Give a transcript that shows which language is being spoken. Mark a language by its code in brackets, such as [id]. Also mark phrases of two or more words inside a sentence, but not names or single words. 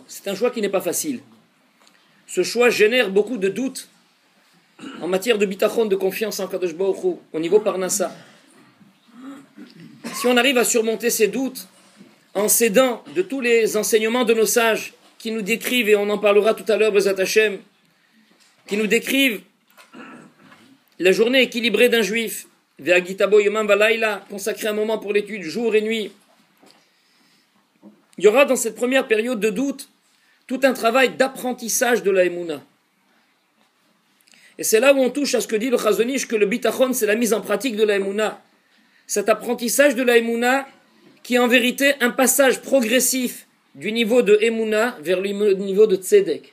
[fr] C'est un choix qui n'est pas facile. Ce choix génère beaucoup de doutes en matière de bitachon, de confiance en [he] קדוש ברוך הוא, [fr] au niveau parnassa. Si on arrive à surmonter ces doutes en s'aidant de tous les enseignements de nos sages qui nous décrivent, et on en parlera tout à l'heure, [he] בעזרת השם, [fr] qui nous décrivent la journée équilibrée d'un juif, [he] והגית בו יומם ולילה, [fr] consacrer un moment pour l'étude jour et nuit. Il y aura dans cette première période de doute tout un travail d'apprentissage de la Emouna. Et c'est là où on touche à ce que dit le Chazon Ish, que le bitachon, c'est la mise en pratique de la Emouna. Cet apprentissage de la Emouna qui est en vérité un passage progressif du niveau de Emouna vers le niveau de Tzedek.